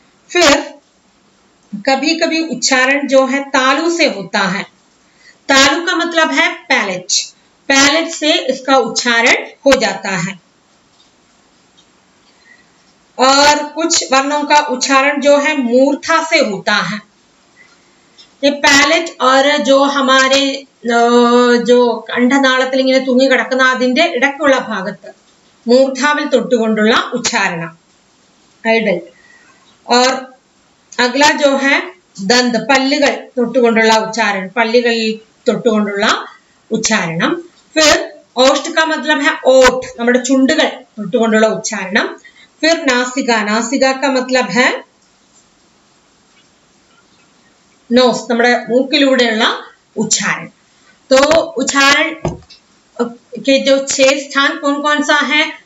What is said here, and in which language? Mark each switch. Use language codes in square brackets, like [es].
[hi] फिर कभी कभी उच्चारण जो है तालु से होता है। तालु का मतलब है पैलेट, पैलेट से इसका उच्चारण हो जाता है। और कुछ वर्णों का उच्चारण जो है मूर्धा से होता है। ये पैलेट और जो हमारे जो [ml] കണ്ഠനാളത്തിൽ ഇങ്ങനെ തൂങ്ങി കിടക്കുന്ന അതിന്റെ ഇടയ്ക്കുള്ള ഭാഗത്ത് മൂർധാവിൽ തൊട്ടുകൊണ്ടുള്ള ഉച്ചാരണം ഐഡൽ। [hi] और अगला जो है दंत, [ml] പല്ലുകൾ തൊട്ടുകൊണ്ടുള്ള ഉച്ചാരണം, പല്ലുകളിൽ തൊട്ടുകൊണ്ടുള്ള ഉച്ചാരണം। [hi] फिर ओष्ठ का मतलब है ओठ, [ml] നമ്മുടെ ചുണ്ടുകൾ തൊട്ടുകൊണ്ടുള്ള ഉച്ചാരണം। [hi] फिर नासिका, नासिका का मतलब है नोस, [ml] നമ്മുടെ മൂക്കിലൂടെയുള്ള [hi] उच्चारण। तो उच्चारण के जो 6 स्थान कौन कौन सा है?